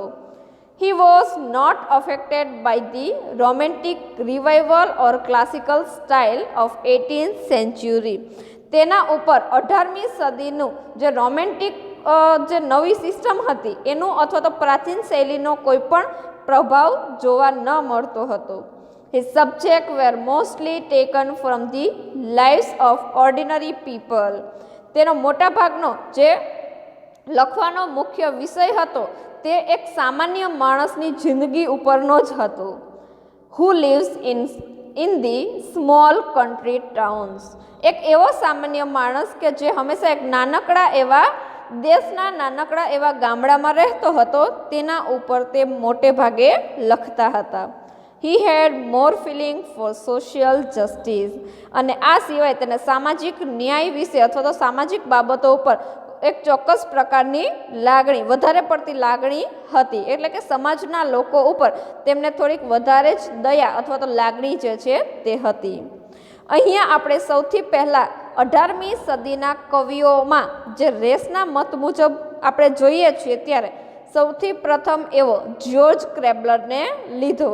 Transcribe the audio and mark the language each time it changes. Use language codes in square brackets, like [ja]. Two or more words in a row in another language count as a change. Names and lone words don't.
[en] He was not affected by the romantic revival or classical style of 18th century. [gu] તેના ઉપર 18મી સદીનું જે રોમેન્ટિક જે નવી સિસ્ટમ હતી એનું અથવા તો પ્રાચીન શૈલીનો કોઈ પણ પ્રભાવ જોવા ન મળતો હતો. [en] His subjects were mostly taken from the lives of ordinary people. [gu] તેનો મોટા ભાગનો જે લખવાનો મુખ્ય વિષય હતો તે એક સામાન્ય માણસની જિંદગી ઉપરનો જ હતો. [en] Who lives in the small country towns. [gu] એક એવો સામાન્ય માણસ કે જે હંમેશા એક નાનકડા એવા દેશના નાનકડા એવા ગામડામાં રહેતો હતો તેના ઉપર તે મોટે ભાગે લખતા હતા. [en] He had more feeling for social justice. [gu] અને આ સિવાય તેને સામાજિક ન્યાય વિશે અથવા તો સામાજિક બાબતો ઉપર એક ચોક્કસ પ્રકારની લાગણી, વધારે પડતી લાગણી હતી. એટલે કે સમાજના લોકો ઉપર તેમને થોડીક વધારે જ દયા અથવા તો લાગણી જે છે તે હતી. અહીંયા આપણે સૌથી પહેલાં 18મી સદીના કવિઓમાં જે રેસના મત મુજબ આપણે જોઈએ છીએ ત્યારે સૌથી પ્રથમ એવો જ્યોર્જ ક્રેબ્લરને લીધો.